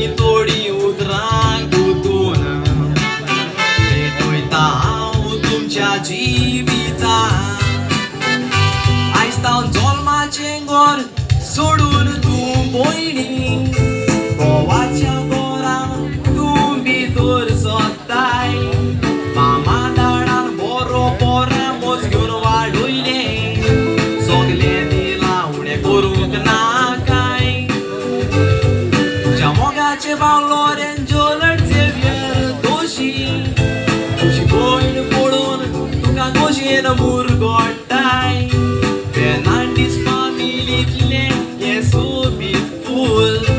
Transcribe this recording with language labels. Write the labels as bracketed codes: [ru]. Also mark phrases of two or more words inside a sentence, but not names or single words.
[kok] तोडी उतरांक गुंतून भेटयता हांव तुमच्या जिवितान आयज जावन जल्माचें घर सोडून तूं भयणी गोवाच्या घरान तूं भितर सोदताय मामा दाडान बरो पोरामोस घेवन वाडयले सगलें दिलां उणें करूंक ना [en] Ceva Lorenzo Xavier Doshi Tushi Boyn Polon Tuka Gojena Murgotai Fernandes family Yes so beautiful